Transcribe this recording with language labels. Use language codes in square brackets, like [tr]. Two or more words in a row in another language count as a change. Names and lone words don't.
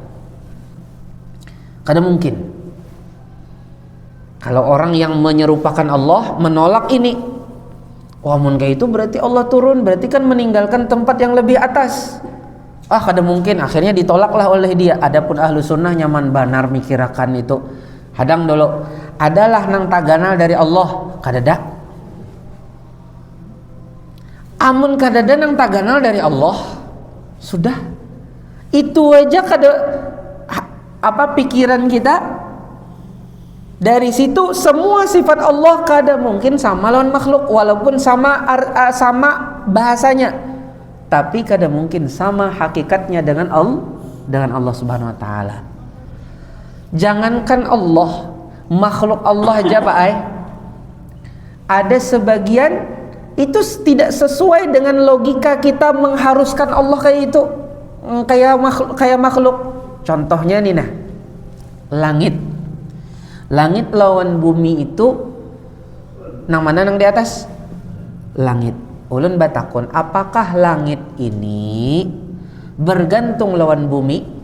[bjn] Kada mungkin. [id] Kalau orang yang menyerupakan Allah menolak ini, wah mun kayak itu berarti Allah turun, berarti kan meninggalkan tempat yang lebih atas. Kada mungkin, akhirnya ditolaklah oleh dia. [bjn] Adapun [ar] أهل السنة [bjn] nyaman banar mikirakan itu. Hadang dulu, adalah nang taganal dari Allah, kadada. Amun kadada nang taganal dari Allah, sudah. Itu aja kada apa pikiran kita. [id] Dari situ semua sifat Allah [bjn] kada mungkin sama lawan makhluk, [id] walaupun sama bahasanya, tapi kada mungkin sama hakikatnya dengan Allah [ar] سبحانه وتعالى. [id] Jangankan Allah, makhluk Allah aja Pak ada sebagian itu tidak sesuai dengan logika kita mengharuskan Allah kayak itu, kayak makhluk. [bjn] Contohnya nih nah, langit lawan bumi itu nang mana nang di atas? [id] Langit. [bjn] Ulun batakon, apakah langit ini bergantung lawan bumi?